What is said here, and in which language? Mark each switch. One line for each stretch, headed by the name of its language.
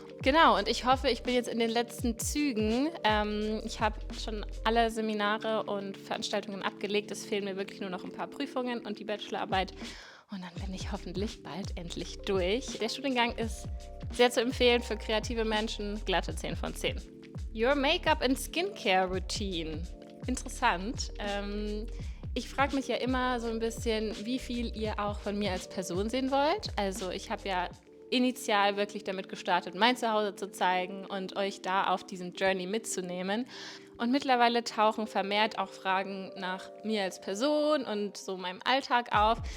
German: Genau, und ich hoffe, ich bin jetzt in den letzten Zügen. Ich habe schon alle Seminare und Veranstaltungen abgelegt. Es fehlen mir wirklich nur noch ein paar Prüfungen und die Bachelorarbeit. Und dann bin ich hoffentlich bald endlich durch. Der Studiengang ist sehr zu empfehlen für kreative Menschen. Glatte 10 von 10.
English: Your Make-up and Skincare Routine.
German: Interessant. Ich frage mich ja immer so ein bisschen, wie viel ihr auch von mir als Person sehen wollt. Also ich habe ja initial wirklich damit gestartet, mein Zuhause zu zeigen und euch da auf diesem Journey mitzunehmen. Und mittlerweile tauchen vermehrt auch Fragen nach mir als Person und so meinem Alltag auf.